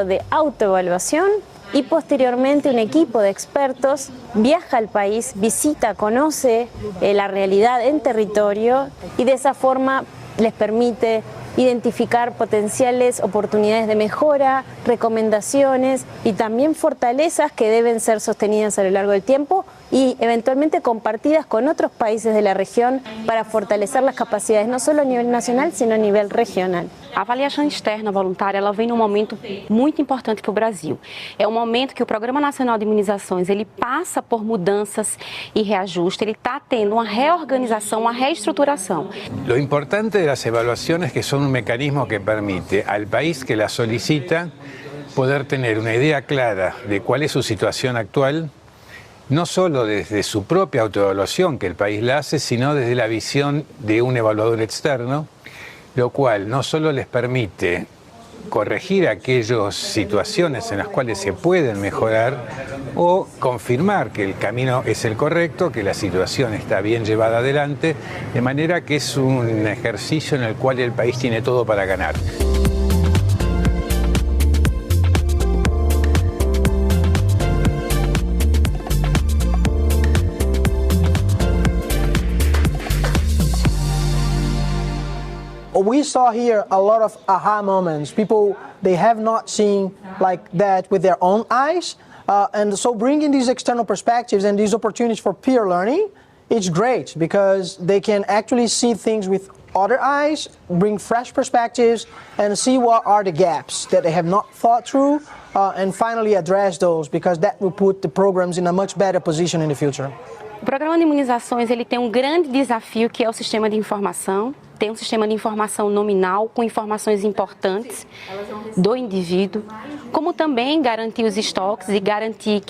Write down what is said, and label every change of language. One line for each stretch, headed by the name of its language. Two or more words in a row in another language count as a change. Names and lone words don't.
Spanish: de autoevaluación, y posteriormente un equipo de expertos viaja al país, visita, conoce la realidad en territorio y de esa forma les permite identificar potenciales oportunidades de mejora, recomendaciones y también fortalezas que deben ser sostenidas a lo largo del tiempo y eventualmente compartidas con otros países de la región para fortalecer las capacidades no solo a nivel nacional, sino a nivel regional.
Portuguese: A avaliação externa voluntária ela vem num momento muito importante para o Brasil. É um momento que o Programa Nacional de Imunizações ele passa por mudanças e reajuste, ele está tendo uma reorganização, uma reestruturação.
Spanish: Lo importante de las evaluaciones que son un mecanismo que permite al país que la solicita poder tener una idea clara de cuál es su situación actual, no solo desde su propia autoevaluación que el país la hace, sino desde la visión de un evaluador externo, lo cual no solo les permite corregir aquellas situaciones en las cuales se pueden mejorar o confirmar que el camino es el correcto, que la situación está bien llevada adelante, de manera que es un ejercicio en el cual el país tiene todo para ganar.
English: We saw here a lot of aha moments. People, they have not seen like that with their own eyes. And so bringing these external perspectives and these opportunities for peer learning, it's great because they can actually see things with other eyes, bring fresh perspectives, and see what are the gaps that they have not thought through, and finally address those because that will put the programs in a much better position in the future.
Portuguese: O programa de imunizações ele tem um grande desafio que é o sistema de informação. Tem um sistema de informação nominal com informações importantes do indivíduo, como também garantir os estoques e garantir que